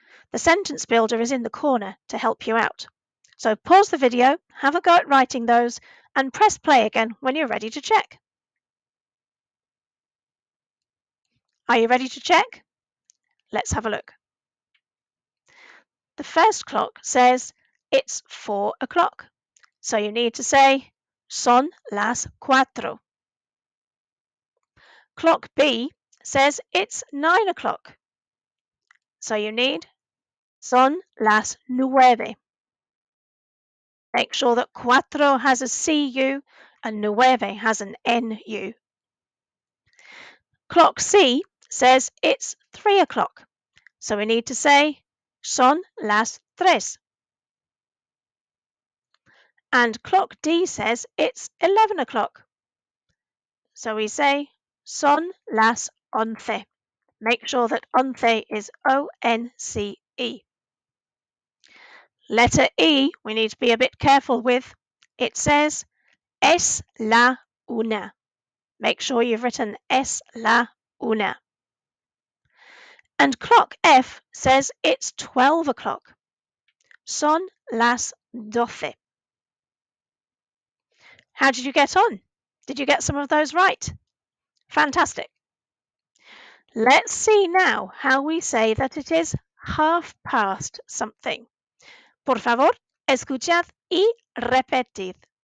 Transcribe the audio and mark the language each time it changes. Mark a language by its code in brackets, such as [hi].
[en] The sentence builder is in the corner to help you out. So pause the video, have a go at writing those, and press play again when you're ready to check. Are you ready to check? Let's have a look. The first clock says it's 4 o'clock. So you need to say [es] son las cuatro. [en] Clock B says it's 9 o'clock. So you need [es] son las nueve. [en] Make sure that cuatro has a CU and nueve has an NU. Clock C says it's 3 o'clock. So we need to say [es] son las tres. [en] And clock D says it's 11 o'clock. So we say [es] son las once. [en] Make sure that once is ONCE. Letter E, we need to be a bit careful with. It says [es] es la una. [en] Make sure you've written [es] es la una. [en] And clock F says it's 12 o'clock. [es] Son las doce. [en] How did you get on? Did you get some of those right? Fantastic. Let's see now how we say that it is half past something. [es] Por favor, escuchad y repetid.